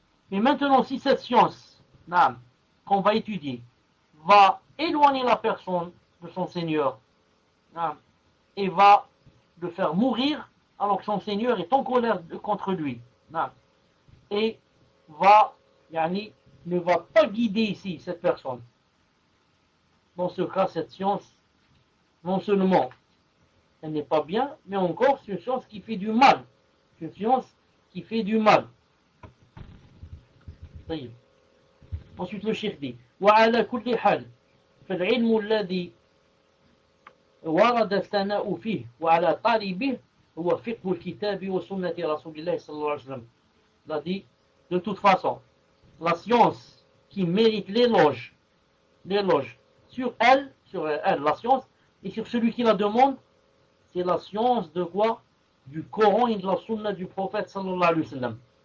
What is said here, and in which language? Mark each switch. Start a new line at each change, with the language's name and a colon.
French: Mais maintenant, si cette science, naam, qu'on va étudier, va éloigner la personne de son Seigneur, naam, et va le faire mourir, alors que son Seigneur est en colère contre lui, naam, et va, yani, ne va pas guider ici cette personne. Dans ce cas, cette science, non seulement elle n'est pas bien, mais encore, c'est une science qui fait du mal. C'est une science qui fait du mal. Ensuite, le Cheikh dit,
Arabic: « وَعَلَى كُلِّ حَلْ فَالْعِلْمُ الَّذِي وَرَدَ الثَّنَاءُ فِيهِ وَعَلَى طَالِبِهِ هُوَ فِقْهُ الْكِتَابِ وَسُنَّةِ رَسُولِ اللَّهِ صَلَّى اللَّهُ عَلَيْهِ وَسَلَّمَ.
French: Il a dit, de toute façon, la science qui mérite l'éloge l'éloge sur elle, la science, et sur celui qui la demande, c'est la science de quoi? Du Coran et de la Sunna du prophète sallallahu alayhi wa sallam.